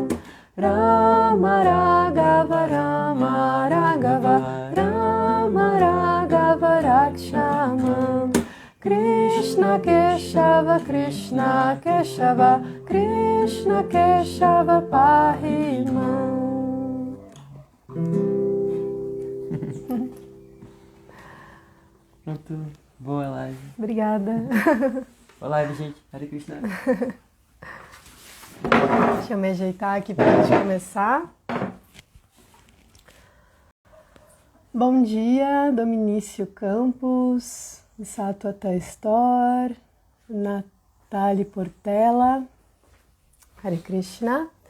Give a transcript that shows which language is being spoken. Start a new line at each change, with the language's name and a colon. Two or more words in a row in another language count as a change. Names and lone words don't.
Sanskrit: Rama Raghava, Rama Raghava, Rama Raghava, Rakshamam. Krishna Keshava, Krishna Keshava, Krishna Keshava, Pahimam.
Portuguese: Pronto, boa live. Obrigada. Boa live, gente.
Sanskrit: Hare Krishna.
Portuguese: Deixa eu me ajeitar aqui para a gente começar. Bom dia, Dominício Campos, Sattva Store, Natália Portela,
Sanskrit: Hare Krishna.